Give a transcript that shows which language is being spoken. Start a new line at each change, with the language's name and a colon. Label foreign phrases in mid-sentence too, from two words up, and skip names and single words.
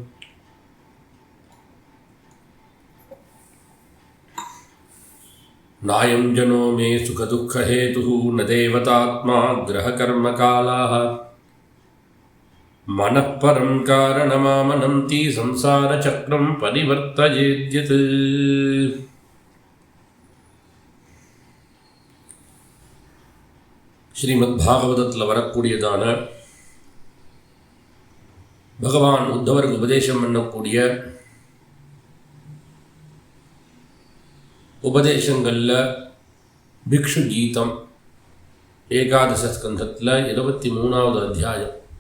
Sanskrit: नायं जनो मे सुखदुःखहेतुः न देवतात्मा ग्रहकर्मकालाः मनः परं कारणमामनन्ति संसारचक्रं परिवर्तयेद्यत्।
Tamil: ஸ்ரீமத்பாகவதத்தில் வரக்கூடியதான பகவான் உத்தவருக்கு உபதேசம் பண்ணக்கூடிய உபதேசங்களில் பிக்ஷு கீதம் ஏகாதச ஸ்கந்தத்தில் 23வது அத்தியாயம்.